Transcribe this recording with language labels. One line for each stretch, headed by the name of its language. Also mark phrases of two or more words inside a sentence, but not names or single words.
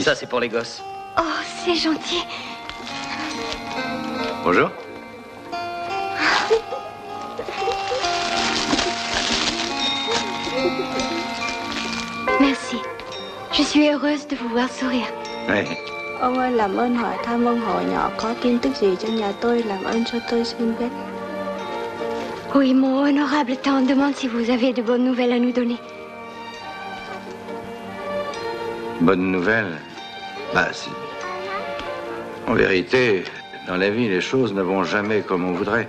French: Ça, c'est pour les gosses. Oh, c'est gentil. Bonjour. Merci. Je suis heureuse de vous voir sourire. Ouais.
Vietnamese: Ông ơi, làm ơn hỏi thăm ông hội nhỏ có tin tức gì cho nhà tôi, làm ơn cho tôi xin biết.
French: Oui, mon honorable tante demande si vous avez de bonnes nouvelles à nous donner. Bonne nouvelle? Bah, si. En vérité, dans la vie, les choses ne vont jamais comme on voudrait.